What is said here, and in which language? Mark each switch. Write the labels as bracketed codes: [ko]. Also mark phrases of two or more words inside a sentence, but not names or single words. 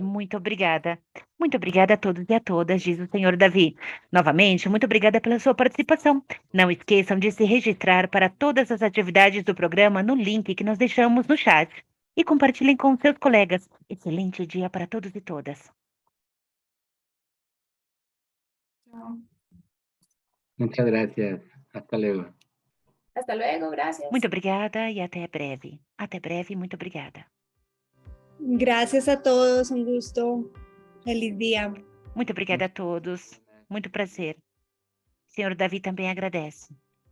[pt] Muito obrigada. Muito obrigada a todos e a todas, diz o senhor Davi. Novamente, muito obrigada pela sua participação. Não esqueçam de se registrar para todas as atividades do programa no link que nós deixamos no chat. E compartilhem com seus colegas. Excelente dia para todos e todas. [es] Muchas gracias. Hasta luego. Hasta luego, gracias. [pt] Muito obrigada e até breve. Até breve, muito obrigada. [es] Gracias a todos, un gusto. Feliz día. [pt] Muito obrigada a todos. Muito prazer. O senhor Davi também agradece.